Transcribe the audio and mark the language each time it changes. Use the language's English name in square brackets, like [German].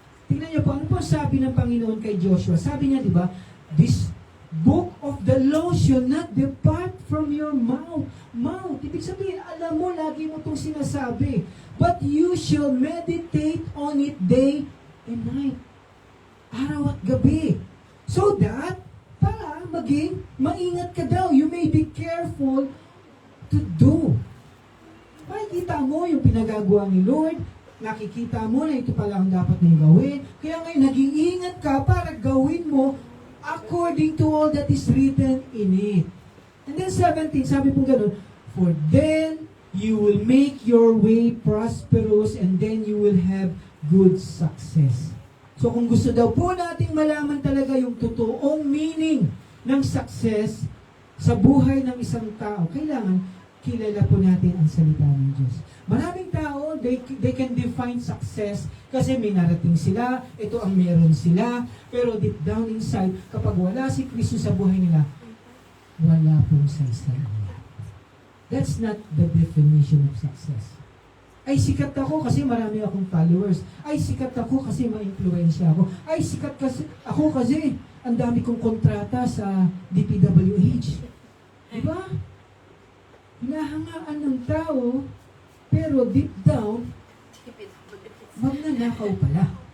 [Filipino] Tingnan niyo po, ano po sabi ng Panginoon kay Joshua? Sabi niya, di ba, [English] this book of the law shall not depart from your mouth. [Filipino] Mouth, ibig sabihin, alam mo, lagi mo itong sinasabi. [English] But you shall meditate on it day and night. [Filipino] Araw at gabi. [English] So that, para [Filipino] maging maingat ka daw. [English] You may be careful to do. [Filipino] Makikita mo yung pinagagawa ni Lord, nakikita mo na ito pala ang dapat mong gawin. Kaya ngayon, nag-iingat ka para gawin mo [English] according to all that is written in it. And then 17, [Filipino] sabi po ganun, [English] for then you will make your way prosperous and then you will have good success. [Filipino] So kung gusto daw po nating malaman talaga yung totoong meaning ng success sa buhay ng isang tao, kailangan kilala po natin ang salita ng Diyos. Maraming tao, [English] they can define success [Filipino] kasi may narating sila, ito ang meron sila, pero [English] deep down inside, [Filipino] kapag wala si Kristo sa buhay nila, wala pong saysay. [English] That's not the definition of success. [Filipino] Ay, sikat ako kasi marami akong followers. Ay, sikat ako kasi ma-influensya ako. Ay, sikat ako kasi ang dami kong kontrata sa DPWH. Diba? Hinahangaan ng tao, pero [English] deep down, [Filipino] magnanakaw pala.